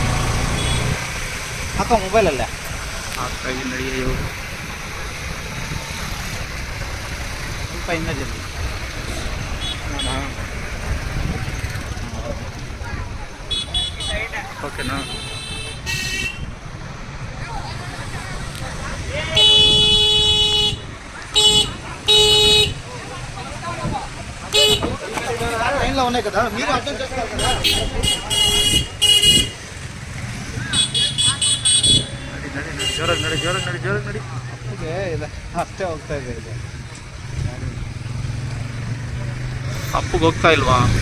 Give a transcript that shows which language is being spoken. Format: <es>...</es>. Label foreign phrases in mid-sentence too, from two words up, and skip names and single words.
<kn>ಹಾಕೋ ಮೊಬೈಲಲ್ಲೇ ಹಾಕ್ತಾ ಇದ್ದೀನಿ. ನಡಿ ಸ್ವಲ್ಪ ಇನ್ನೂ ಜಲ್ದಿ. ಓಕೆನಾ?</kn> <te>లైన్లో ఉన్నాయి కదా మీరు అర్థం చేసుకోవాలి కదా.</te> <kn>నడి ಅಷ್ಟೇ ಹೋಗ್ತಾ ಇದೆ. ಇದು ಅಪ್ಪಗೆ ಹೋಗ್ತಾ ಇಲ್ವಾ?</kn>